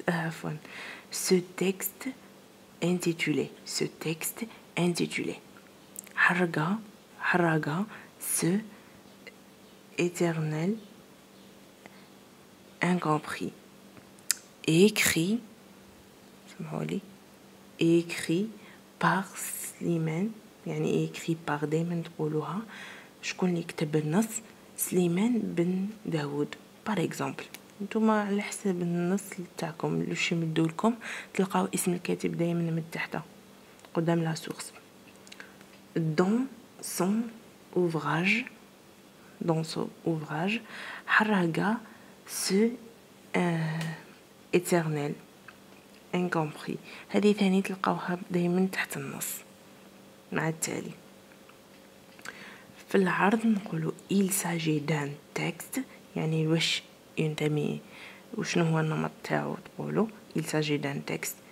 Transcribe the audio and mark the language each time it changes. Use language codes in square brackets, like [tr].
[ar] عفوا ce texte intitulé حرقة ce éternel incompris écrit par سليمان، يعني écrit par دايما تقولوها شكون اللي كتب النص؟ سليمان بن داود. par exemple نتوما على حسب النص تاعكم اللي يمدوا لكم تلقاو اسم الكاتب دايما من تحت قدام لا سورس. [fr] dans son ouvrage حرقة ce éternel incompris. [ar] هذه ثاني تلقاوها دايما تحت النص مع التالي. في العرض نقولوا il s'agit d'un texte، يعني واش ينتمي وشنو هو النمط تاعو تقولوا il s'agit d'un texte.